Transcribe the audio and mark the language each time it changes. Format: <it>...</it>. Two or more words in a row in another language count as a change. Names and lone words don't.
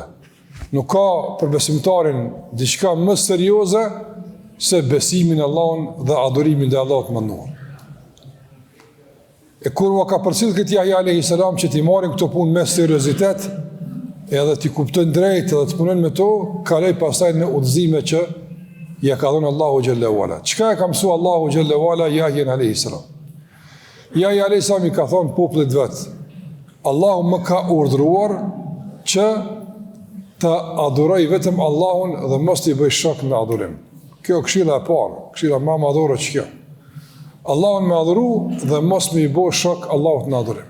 <sq>Nuk ka për besimtarin diçka më serioze se besimin në Allahun dhe adhurimin dhe Allahut mënduar. E kur u ka përcjell këtë Yahya</sq> <ar>عليه السلام</ar> <sq>që t'i marrin këto punë me seriozitet, edhe t'i kuptojnë drejt edhe të punojnë me to, kaloj pastaj në udhëzime që ja ka dhënë Allahu</sq> <ar>جل وعلا.</ar> <sq>Çka e ka mësuar Allahu</sq> <ar>جل وعلا</ar> <sq>Yahya</sq> <ar>عليه السلام?</ar> <sq>Yahya</sq> <ar>عليه السلام</ar> <sq>i ka thonë popullit vet: Allahu më ka urdhëruar që të adhuroj vetëm Allahun dhe mos t'i bëj shok në adhurim. Kjo këshilla e parë, këshilla më e madhore që kjo. Allahun me adhuru dhe mos me i bëj shok Allahut në adhurim.</sq>